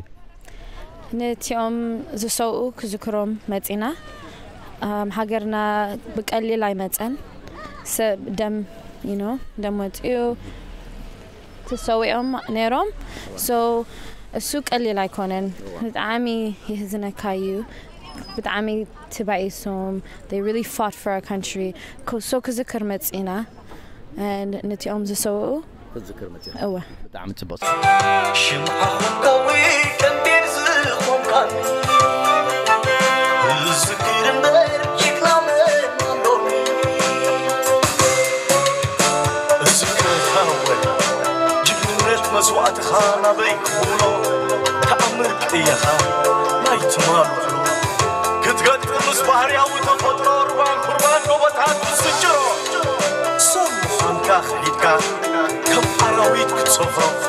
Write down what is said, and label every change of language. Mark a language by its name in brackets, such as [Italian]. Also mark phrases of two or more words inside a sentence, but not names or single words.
[Tigrinya] ነቲኦም ዝሰውኡ ክዝክሮም መጺና ሃገርና ብቀሊል ኣይመጸን ሰብ ደም ደም ወጥኡ ተሰውኦም ነይሮም እሱ ቀሊል ኣይኮነን ብጣዕሚ ይህዝነካዩ ብጣዕሚ ትባኢሶም [English] they really fought for our country [Tigrinya] ክዝክር መጺና ነቲኦም ዝሰውኡ ክዝክር መጺኻ ብጣዕሚ ጽቡቕ ሽምዓኹም ቀዊ ቀንዴር ዝኾንካኒ ዝክር እምበር ጅግና መንዶኒ ዝክረካወ ጅግንነት መስዋዕትኻ ናበይ ክብሎ ተኣምር ቅጥየኻ ናይ ትማልዕሎ ክትገጥም ምስ ባህርያዊ ተፈጥሮ ርባን ቁርባን ጎቦታት ዝስጭሮ ሰምዃንካ ኸይድካ ከም ኣራዊት ክትሰፍሮ